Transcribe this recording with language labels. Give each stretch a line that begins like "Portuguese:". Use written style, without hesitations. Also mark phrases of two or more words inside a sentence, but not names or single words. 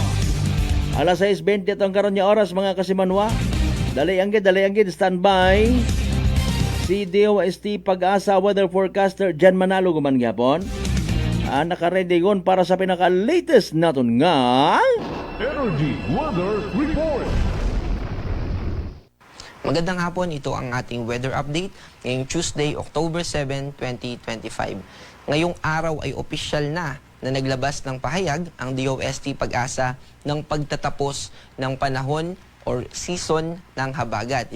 Hiligaynon: Alas 6:20 itong karon niya oras, mga kasimanwa. Dali anggid, standby. Si DOST Pag-asa Weather Forecaster Jan Manalo guman gyapon. Naka-ready gon para sa pinaka-latest naton nga Energy Weather Report.
Filipino: Magandang hapon, ito ang ating weather update ngayong Tuesday, October 7, 2025. Ngayong araw ay opisyal na naglabas ng pahayag ang DOST Pag-asa ng pagtatapos ng panahon or season ng habagat.